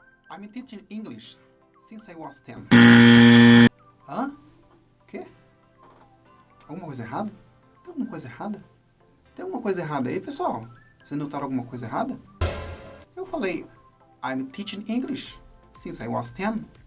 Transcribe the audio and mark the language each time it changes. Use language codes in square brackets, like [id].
[en] I'm teaching English since I was 10. [pt] Hã? O quê? Alguma coisa errada? Tem alguma coisa errada? Tem alguma coisa errada aí, pessoal? Vocês notaram alguma coisa errada? Eu falei, [en] I'm teaching English since I was 10.